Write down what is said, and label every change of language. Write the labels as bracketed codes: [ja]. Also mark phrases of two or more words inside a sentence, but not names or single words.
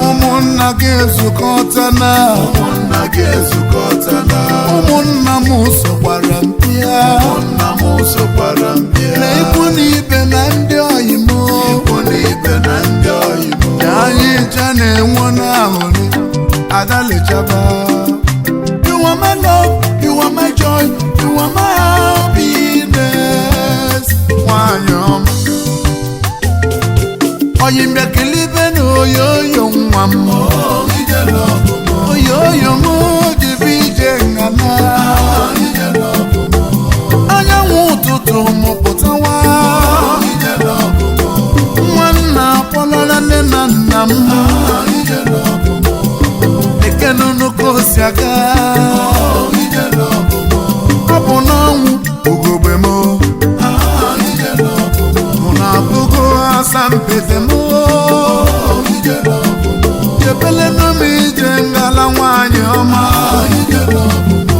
[ig] Ụmụnna gị ezukọtana. Ụmụnna gị ezukọtana. Ụmụnna m sokwara m bịa. Ụmụnna m sokwara m bịa. Na ikwu na ibe na ndị ọyị m. Ikwu na ibe na ndị ọyị m. Na anyị ncha na-enwe n'aṅụrị. Ada lechaba. [en] You are my love, you are my joy, you are my happiness. [ig] Nwanyị ọma. Oyi mbịa kele ibe na oyoyo nwa m. Oh, ije love m. Oyoyo m, jibi ije ngana. Ah, ije love m. Anyanwụ ụtụtụ m pụtawa. Oh, ije love m. Nwanna akpọlọla nne na nna m. Ah, ije love m. Ekene unu ka o si aga. Oh, ije love m. Ọ bụ n'ọnwụ ugogbe m. Ah, ije love m. Mụ na-abụgo asampete m. Oh, ije love m. Jebele nụ m ije ngala nwanyị ọma. Ah, ije love m.